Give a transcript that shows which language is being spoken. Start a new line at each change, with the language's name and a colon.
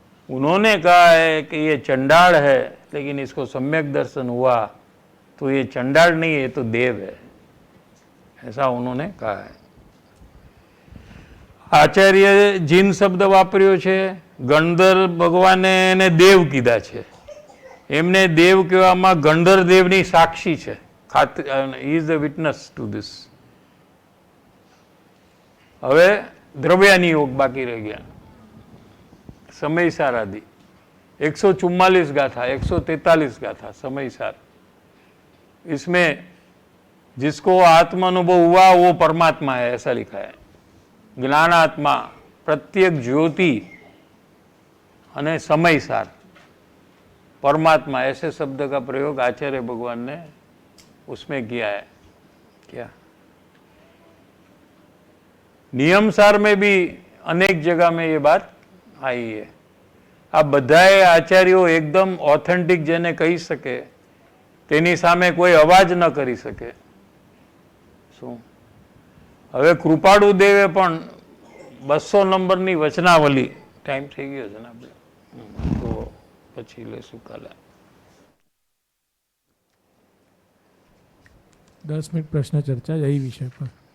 Hindi: उन्होंने कहा है कि ये चंडाल है, लेकिन इसको सम्यक दर्शन हुआ तो ये चंडाल नहीं है, तो देव है, ऐसा उन्होंने कहा है.
Gujarati: आचार्य जीन शब्द वापर्यो छे, गणधर भगवाने એને દેવ કીધા છે. એમને દેવ કહેવામાં ગણધર દેવની સાક્ષી છે,
English: he is the witness to this.
Gujarati: હવે દ્રવ્યાની યોગ બાકી રહી ગયા. समयसार आदि 144 गाथा, 143 गाथा समयसार.
Hindi: इसमें जिसको आत्मानुभव हुआ वो परमात्मा है, ऐसा लिखा है. ज्ञानात्मा, प्रत्येक ज्योति अने समयसार परमात्मा, ऐसे शब्द का प्रयोग आचार्य भगवान ने उसमें किया है. क्या नियमसार में भी अनेक जगह में ये बात आई है.
Gujarati: આ બધાએ આચાર્યો એકદમ ઓથેન્ટિક જેને કહી શકે તેની સામે કોઈ અવાજ ન કરી શકે. શું હવે કૃપાળુ દેવે પણ 200 નંબરની વચનાવલી, ટાઈમ થઈ ગયો છે ને આપણે, તો પછી લેશું કાલે. 10 મિનિટ પ્રશ્ન ચર્ચા
Hindi: यही विषय पर.